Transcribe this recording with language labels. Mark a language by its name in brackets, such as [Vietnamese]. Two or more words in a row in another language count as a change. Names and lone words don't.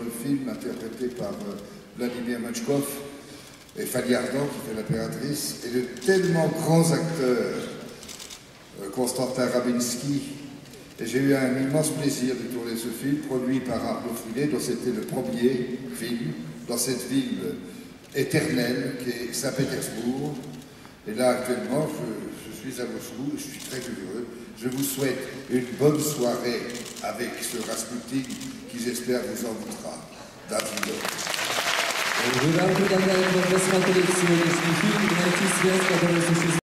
[French] le film interprété par Vladimir Machkov, et Fanny Ardant qui fait l'impératrice, et de tellement grands acteurs, Konstantin Rabinsky, et j'ai eu un immense plaisir de tourner ce film, produit par Arnaud Filet, dont c'était le premier film, dans cette ville éternelle qui est Saint-Pétersbourg. Et là, actuellement, je suis à Moscou, je suis très heureux. Je vous souhaite une bonne soirée avec ce Rasputin qui, j'espère, vous en voudra. [Russian] Предлагаем вам посмотреть сегодняшний фильм и найти связь, которая существует.